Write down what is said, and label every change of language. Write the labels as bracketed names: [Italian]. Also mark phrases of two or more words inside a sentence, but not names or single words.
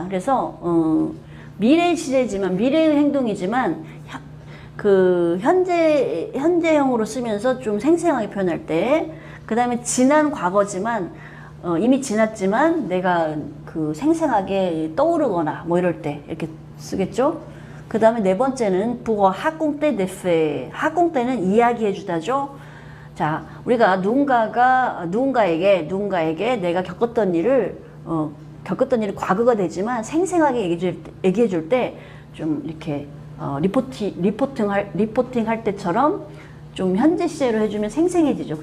[Korean] 그래서 미래 시제지만 미래의 행동이지만 현재형으로 쓰면서 좀 생생하게 표현할 때, 그 다음에 지난 과거지만 이미 지났지만 내가 생생하게 떠오르거나 뭐 이럴 때 이렇게 쓰겠죠. 그 다음에 네 번째는 [French] pour raconter des faits. [Korean] raconter는 이야기해주다죠. 자, 우리가 누군가에게 내가 겪었던 일이 과거가 되지만 생생하게 얘기해줄 때 좀 이렇게 리포팅 할 때처럼 좀 현재 시제로 해주면 생생해지죠.